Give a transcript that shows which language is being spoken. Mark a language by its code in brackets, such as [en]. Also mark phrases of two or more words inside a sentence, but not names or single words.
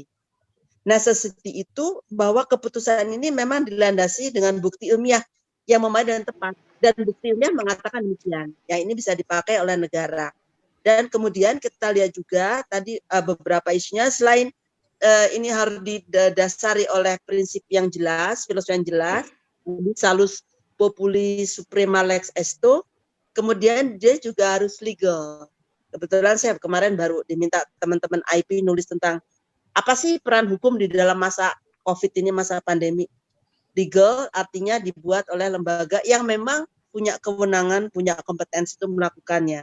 [id] Necessity itu bahwa keputusan ini memang dilandasi dengan bukti ilmiah yang memadai dan tepat, dan bukti ilmiah mengatakan demikian. Ya ini bisa dipakai oleh negara. Dan kemudian kita lihat juga tadi beberapa isunya selain ini harus didasari oleh prinsip yang jelas, filosofi yang jelas, [la] salus populi suprema lex esto. [id] Kemudian dia juga harus legal. Kebetulan saya kemarin baru diminta teman-teman IP nulis tentang apa sih peran hukum di dalam masa COVID ini, masa pandemi. Legal artinya dibuat oleh lembaga yang memang punya kewenangan, punya kompetensi untuk melakukannya.